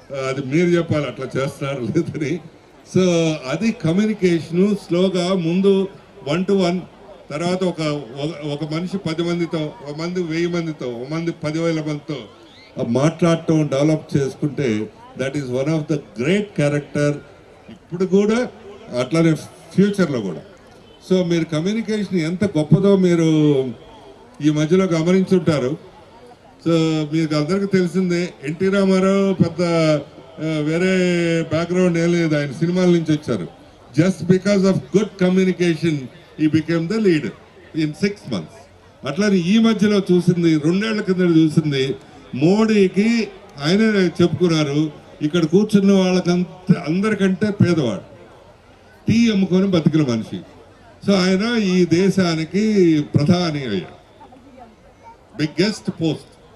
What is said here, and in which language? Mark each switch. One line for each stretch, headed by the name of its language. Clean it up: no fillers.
Telugu: అది మీరు చెప్పాలి అట్లా చేస్తున్నారు లేదని. సో అది కమ్యూనికేషను స్లోగా ముందు 1 to 1, తర్వాత ఒక మనిషి 10 మందితో, ఒక మంది 1000 మందితో, ఒక మంది 10,000 మందితో మాట్లాడటం డెవలప్ చేసుకుంటే
English: that is one of the great character
Telugu: ఇప్పుడు కూడా, అట్లానే ఫ్యూచర్లో కూడా. సో మీరు కమ్యూనికేషన్ ఎంత గొప్పదో మీరు ఈ మధ్యలో గమనించుంటారు. సో మీకు అందరికీ తెలిసిందే, ఎన్టీ రామారావు పెద్ద వేరే బ్యాక్గ్రౌండ్ ఏం లేదు, ఆయన సినిమాల నుంచి వచ్చారు.
English: Just because of good communication he became the leader in 6 months.
Telugu: అట్లానే ఈ మధ్యలో చూసింది, 2 ఏళ్ల కింద చూసింది, మోడీకి ఆయనే చెప్పుకున్నారు, ఇక్కడ కూర్చున్న అందరికంటే పేదవాడు, టీ అమ్ముకొని బతికిన మనిషి. సో ఆయన ఈ దేశానికి ప్రధాని అయ్యాడు,
English: Biggest post.